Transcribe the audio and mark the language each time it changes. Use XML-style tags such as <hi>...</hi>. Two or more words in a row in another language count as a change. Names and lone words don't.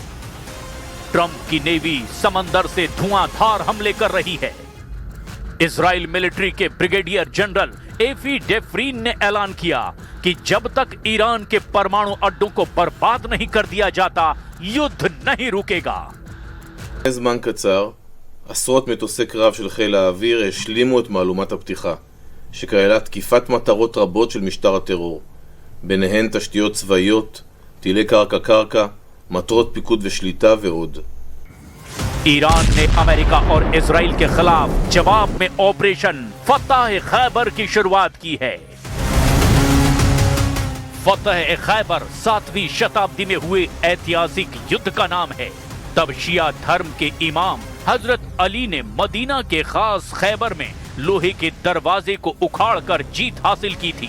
<hi>ट्रंप की नेवी समंदर से धुआंधार हमले कर रही है। इजराइल मिलिट्री के</hi> <en>brigadier general</en> <hi>एफी डेफ्रीन ने ऐलान किया कि जब तक ईरान के परमाणु अड्डों को बर्बाद नहीं कर दिया जाता, युद्ध नहीं रुकेगा।</hi> <he>זמן קצר, עשרות מטוסי קרב של חיל האוויר השלימו את מהלומת הפתיחה, שכללה תקיפת מטרות רבות של משטר הטרור, ביניהן תשתיות צבאיות, טילי קרקע, מטרות פיקוד ושליטה ועוד.</he> <hi>ईरान ने अमेरिका और इजराइल के खिलाफ जवाब में ऑपरेशन फतह खैबर की शुरुआत की है। फतह खैबर 7वीं शताब्दी में हुए ऐतिहासिक युद्ध का नाम है। तब शिया धर्म के इमाम हजरत अली ने मदीना के खास खैबर में लोहे के दरवाजे को उखाड़कर जीत हासिल की थी।</hi>